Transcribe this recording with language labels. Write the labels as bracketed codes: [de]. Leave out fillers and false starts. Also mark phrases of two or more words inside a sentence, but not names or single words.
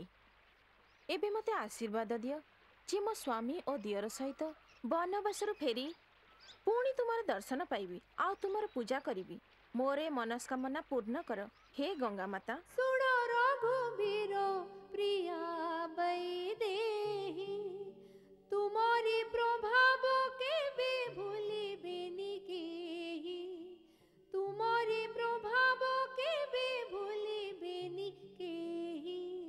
[spv] ଏବେ ମତେ ଆଶୀର୍ବାଦ ଦିଓ ଜେ ମୋ ସ୍ୱାମୀ ଔର ଦିୟର ସହିତ ବନବାସରୁ ଫେରି ପୁଣି ତୁମର ଦର୍ଶନ ପାଇବି ଆ ତୁମର ପୂଜା କରିବି ମୋରେ ମନସ୍କାମନା ପୂର୍ଣ୍ଣ କର ହେ ଗଙ୍ଗା ମାତା ସୁଣ ରଘୁବୀର ପ୍ରିୟା ବୈଦେହୀ ତୁମରୀ ପ୍ରଭାବ କେବେ ଭୂଲିବେନି କେହି ତୁମରୀ ପ୍ରଭାବ କେବେ ଭୂଲିବେନି କେହି तुमरी प्रभाव केबे भूलिबेनी केही